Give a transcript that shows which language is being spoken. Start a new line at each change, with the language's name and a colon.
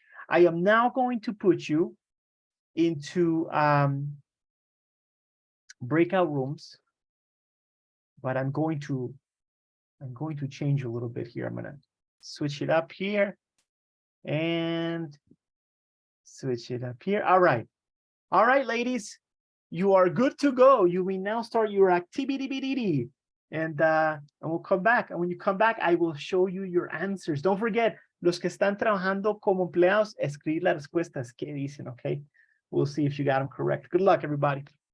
English: I am now going to put you into breakout rooms, but I'm going to change a little bit here. I'm going to switch it up here and Switch it up here. All right. All right, ladies. You are good to go. You may now start your activity. And we'll come back. And when you come back, I will show you your answers. Don't forget,
Spanish: los que están trabajando como empleados, escribir las respuestas que dicen, okay?
English: We'll see if you got them correct. Good luck, everybody.